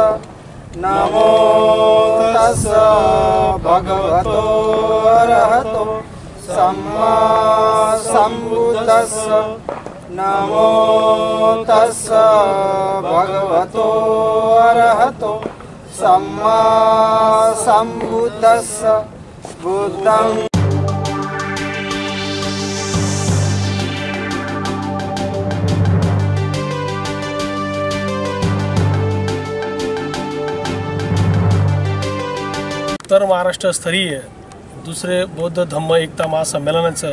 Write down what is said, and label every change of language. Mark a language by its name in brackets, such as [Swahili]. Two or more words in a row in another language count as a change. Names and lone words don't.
[Pali] नमो तस्स भगवतो अरहतो सम्मा सम्बुद्धस्स। नमो तस्स भगवतो अरहतो सम्मा सम्बुद्धस्स। बुद्धं [Marathi] उत्तर महाराष्ट्र स्तरीय दुसरे बौद्ध धम्म एकता महासंमेलनाचं